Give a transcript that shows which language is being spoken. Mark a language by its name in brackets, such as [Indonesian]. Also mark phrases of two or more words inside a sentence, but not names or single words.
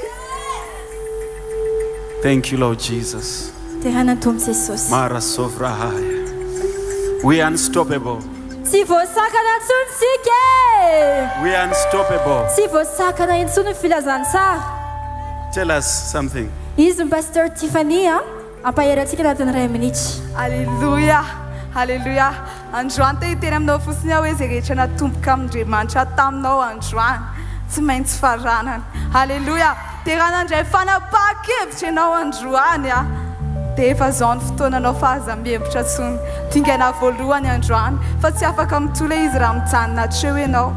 [English] Thank you, Lord Jesus. Mara Sovrahaya. We are unstoppable. We are unstoppable. Tell us something. Hallelujah. Hallelujah. [Malagasy] Androany te hiteny aminao fotsiny aho hoe zay rehetra natomboka amin'Andriamanitra taminao androany tsy maintsy faranana. [English] Hallelujah. [Malagasy] Dia raha nandray fanapahan-kevitra ianao androany dia efa zao ny fotoananao fa aza mihevitra tsony dingaina voalohany androany fa tsy afaka mitolo izy raha mijanona treo ianao.